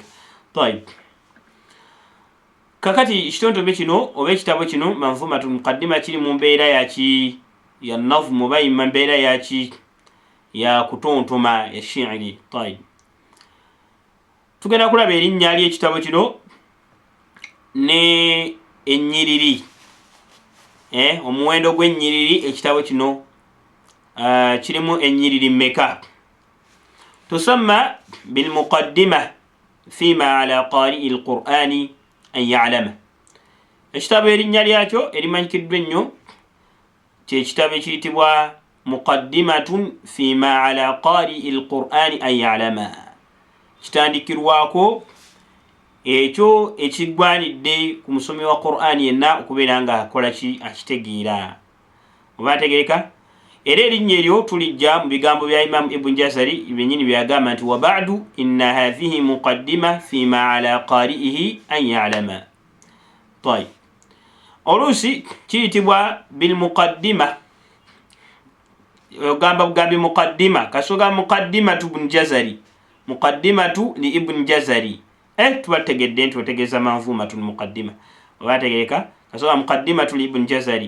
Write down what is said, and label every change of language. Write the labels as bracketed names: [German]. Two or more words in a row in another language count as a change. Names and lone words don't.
[Ganda] Tayib, kakati ekitontome kino oba ekitabo kino Manzumatul Muqaddima kiri mu mbeera yaki ya nazm oba mu mbeera yaki ya kutontoma ya shi'ri. Tayib, tugenda kulaba erinnya ly'ekitabo kino ne ennyiriri, omuwendo gw'ennyiriri ekitabo kino kirimu ennyiriri mmeka. [Arabic] تسمى بالمقدمة فيما على قارئ القرآن أن يعلم. [Ganda] Ekitabo erinnya lyakyo erimanyikiddwa ennyo kyekitabo ekiyitibwa [Arabic] مقدمة فيما على قارئ القرآن أن يعلم. [Ganda] Kitandikirwako ekyo ekiggwanidde ku musomi wa Qur'ani yenna okubeera nga akola ki, akitegeera oba ategereka. Era erinnya eryo tulijja mu bigambo bya Imam Ibn Jazari byennyini byagamba nti [Arabic] وبعد إن هذه مقدمة فيما على قارئه أن يعلم. [Ganda] Tayib, oluusi kiyitibwa [Arabic] بالمقدمة, [Ganda] ogamba bugambi muqaddima kasoga muqaddimatu Ibn Jazari, muqaddimatu li Ibn Jazari, tuba tegedde nti otegeeza Manzumatul Muqaddima oba ategereka, kasoga muqaddimatu li Ibn Jazari.